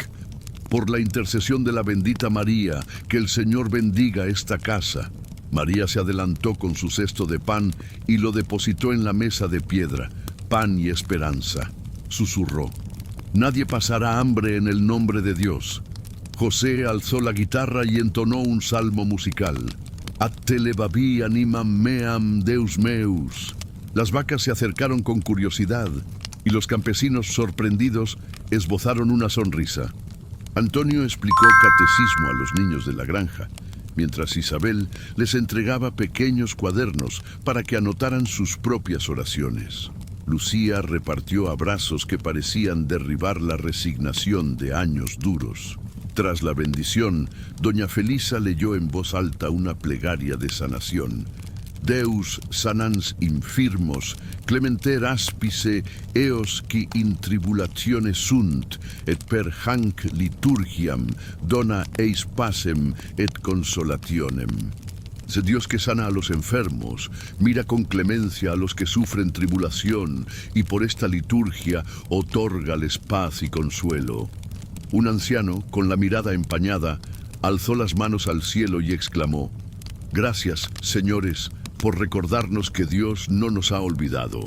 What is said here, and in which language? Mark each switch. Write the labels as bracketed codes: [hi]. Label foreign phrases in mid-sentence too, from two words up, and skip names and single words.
[es] Por la intercesión de la bendita María, que el Señor bendiga esta casa. María se adelantó con su cesto de pan y lo depositó en la mesa de piedra. «Pan y esperanza», susurró. «Nadie pasará hambre en el nombre de Dios». José alzó la guitarra y entonó un salmo musical. [la] «Ad te levavi animam meam Deus meus». [es] Las vacas se acercaron con curiosidad y los campesinos sorprendidos esbozaron una sonrisa. Antonio explicó catecismo a los niños de la granja, mientras Isabel les entregaba pequeños cuadernos para que anotaran sus propias oraciones. Lucía repartió abrazos que parecían derribar la resignación de años duros. Tras la bendición, doña Felisa leyó en voz alta una plegaria de sanación. [la] Deus sanans infirmos, clementer aspice eos qui in tribulatione sunt, et per hanc liturgiam dona eis pacem et consolationem. [es] Sé Dios que sana a los enfermos, mira con clemencia a los que sufren tribulación, y por esta liturgia otórgales paz y consuelo. Un anciano, con la mirada empañada, alzó las manos al cielo y exclamó: Gracias, señores, por recordarnos que Dios no nos ha olvidado.